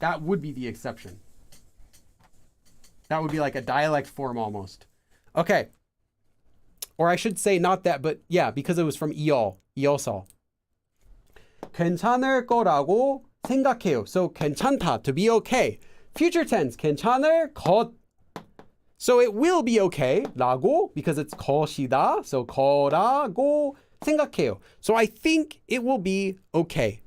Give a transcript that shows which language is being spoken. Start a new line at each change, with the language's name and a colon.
English: That would be the exception. That would be like a dialect form almost. Okay. Or I should say not that, but yeah, because it was from 이어서.
Korean: 괜찮을 거라고 생각해요.
English: So 괜찮다, to be okay. Future tense, 괜찮을 것. So it will be okay, 라고, because it's 것이다.
Korean: So 거라고 생각해요.
English: So I think it will be okay.